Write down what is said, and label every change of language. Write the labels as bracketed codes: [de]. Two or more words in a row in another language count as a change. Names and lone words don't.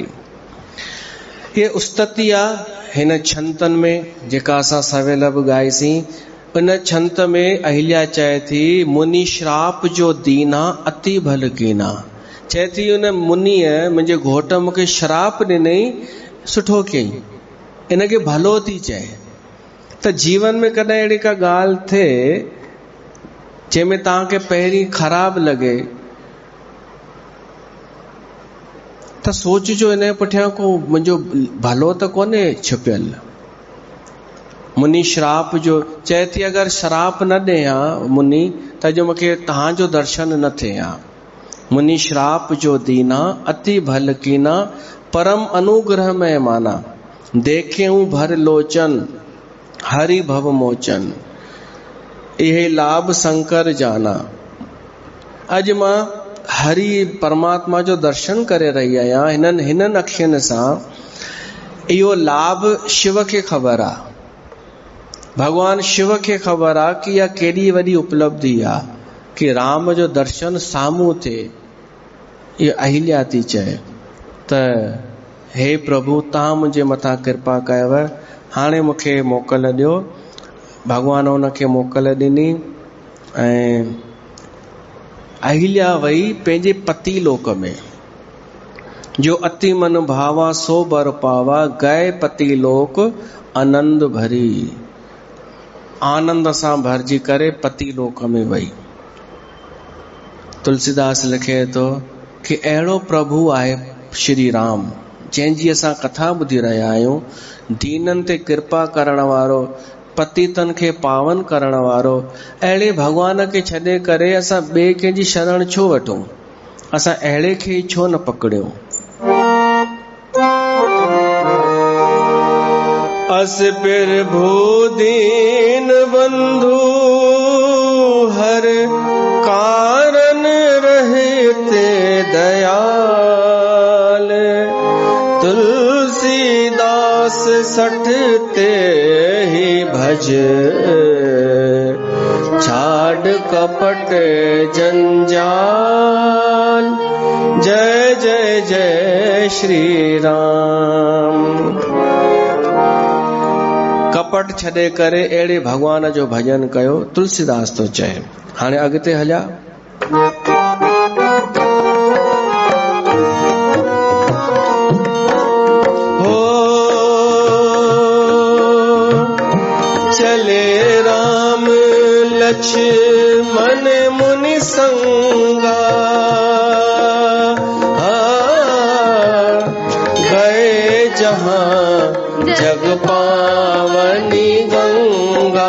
[sd] ये उस्तति आहे हिन छंतन में जेका असां सवेल बि ॻाईसीं। इन छंत में अहिल्या चए थी, [awa] मुनि श्राप जो दीना अति भल कीना। [sd] चए थी उन मुनीअ मुंहिंजे घोट मूंखे श्राप ॾिनई, सुठो कयईं, इनखे भलो थी चए। त जीवन में कॾहिं अहिड़ी का ॻाल्हि थिए जंहिंमें तव्हांखे पहिरीं ख़राब लॻे त सोचिजो इन जे पुठियां को मुंहिंजो भलो त कोन्हे छिपियल। मुनि श्राप जो चए थी, अगरि श्राप न ॾे हा मुनि त जो मूंखे तव्हांजो दर्शन न थिए हा। [awa] मुनि श्राप जो दीना अति भल कीना, परम अनुग्रह में माना, देखेऊं भर लोचन हरि भव मोचन, इहे लाभ शंकर जाना। [sd] अज मां हरि परमात्मा जो दर्शन करे रही आहियां हिननि अखियुनि सां। इहो लाभ शिव खे ख़बर आहे, भगवान शिव खे ख़बर आहे कि इहा केॾी वॾी उपलब्धि आहे कि राम जो दर्शन साम्हूं थिए। ये अहिल्या थी चए त हे प्रभु तव्हां मुंहिंजे मथां कृपा कयव, हाणे मूंखे मोकल ॾियो। भगवान उनखे मोकल ॾिनी ऐं अहिल्या वई पंहिंजे पति लोक में। [awa] जो अति मन भावा सो बर पावा, गए पति लोक आनंद भरी। [sd] आनंद सां भरजी करे पति लोक में वई। तुलसीदास लिखे थो कि अहिड़ो प्रभु आहे श्री राम, जंहिंजी असां कथा ॿुधी रहिया आहियूं। दीननि ते कृपा करण वारो, पतितन खे पावन करण वारो, अहिड़े भगवान खे छॾे करे असां ॿिए कंहिंजी शरण छो वठूं, असां अहिड़े खे छो न पकड़ियूं। [awa] अस पिर भूदीन बंधु हर कारण रहते दयाल, तुलसीदास सठते ही भज, छाड़ कपट जंजाल। [sd] जय जय जय श्री राम। कपट छॾे करे अहिड़े भगवान जो भजन कयो, तुलसीदास तो चए। हाणे अॻिते हलिया। [awa] हो चले राम लक्ष्मण मुनि संगा, गए जहां जग पावनी गंगा।